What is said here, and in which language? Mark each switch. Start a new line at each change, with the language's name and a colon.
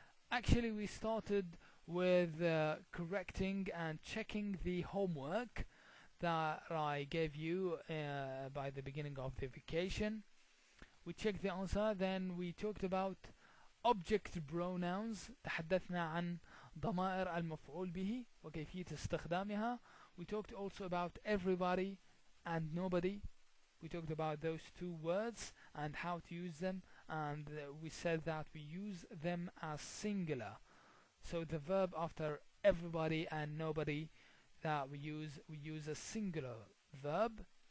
English: Actually, we started with correcting and checking the homework that I gave you by the beginning of the vacation. We checked the answer, then we talked about object pronouns.
Arabic: تحدثنا عن ضمائر المفعول به وكيفية استخدامها.
English: We talked also about everybody and nobody. We talked about those two words and how to use them, and we said that we use them as singular. So the verb after everybody and nobody that we use a singular verb.